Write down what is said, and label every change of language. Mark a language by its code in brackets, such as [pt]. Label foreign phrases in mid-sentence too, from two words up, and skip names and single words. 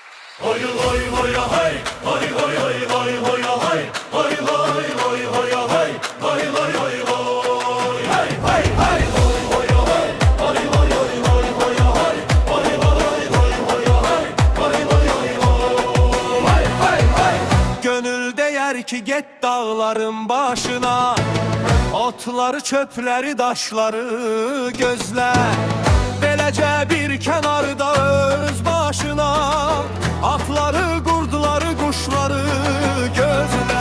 [tr] Hoy hoy hoy hey, hoy hoy hoy hoy hoy hey, hoy hoy hoy hoy hey, hoy hoy hoy hoy hey hey hey hoy hoy hey, hoy hoy hoy hoy hoy hey, hoy hoy hoy hoy hey, hoy hoy hoy hey hey hey. Gönül değer ki get dağların başına, otları, çöpleri, daşları gözle. [az] Beləcə bir kənarda öz başına, atları, qurduları, quşları gözlə.